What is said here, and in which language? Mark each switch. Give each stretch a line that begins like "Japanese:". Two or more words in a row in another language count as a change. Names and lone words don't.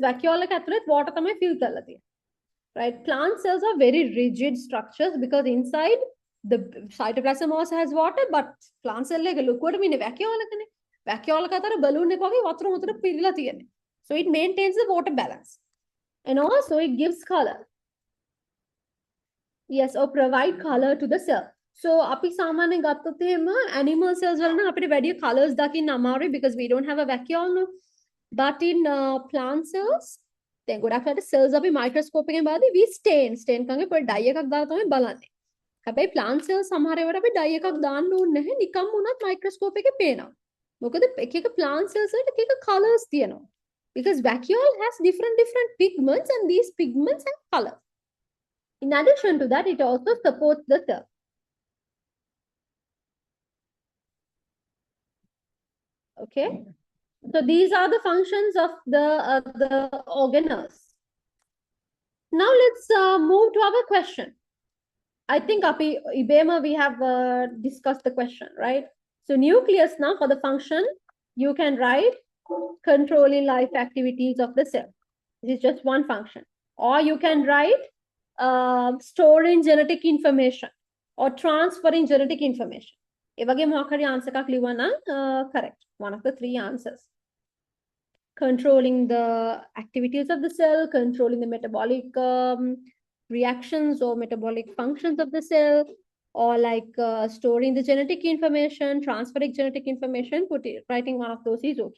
Sinhala: Vacuole එක ඇතුළේ water තමයි fill කරලා තියෙන්නේ.
English: Right? Plant cells are very rigid structures because inside the cytoplasm also has water, but
Sinhala: plant cell එක ලොකුවට ඉන්නේ vacuole එකනේ. Vacuole එක අතර balloon එක වගේ වතුර මුතර පිරීලා තියෙන්නේ.
English: So it maintains the water balance. And also it gives color. Yes, or provide color to the cell.
Sinhala: So අපි සාමාන්‍යයෙන් ගත්තොත් එහෙම animal cells වල නම් අපිට වැඩි colors දකින්න අමාරුයි
English: because we don't have a vacuole no. But in plant cells,
Sinhala: දැන් ගොඩක් වෙලාවට cells අපි microscope එකෙන් බලද්දී
English: we stain
Sinhala: කංගේ පොඩි dye එකක් දාලා තමයි බලන්නේ. හැබැයි plant cells සමහර ඒවාට අපි dye එකක් දාන්න ඕනේ නැහැ. නිකම්ම උනත් microscope එකේ පේනවා. මොකද එක එක plant cells වලට එක එක colors තියෙනවා.
English: Because vacuole has different pigments and these pigments have color. In addition to that, it also supports the cell. Okay. So these are the functions of the organelles. Now let's move to our question. I think Ibema we have discussed the question, right? So nucleus now for the function, you can write controlling life activities of the cell. This is just one function. Or you can write storing genetic information or transferring genetic information.
Sinhala: ඒ වගේ මොකක් හරි answer එකක් ලිව්වා නම් correct.
English: One of the three answers. Controlling the activities of the cell, controlling the metabolic reactions or metabolic functions of the cell, or like storing the genetic information, transferring genetic information, writing one of those is okay.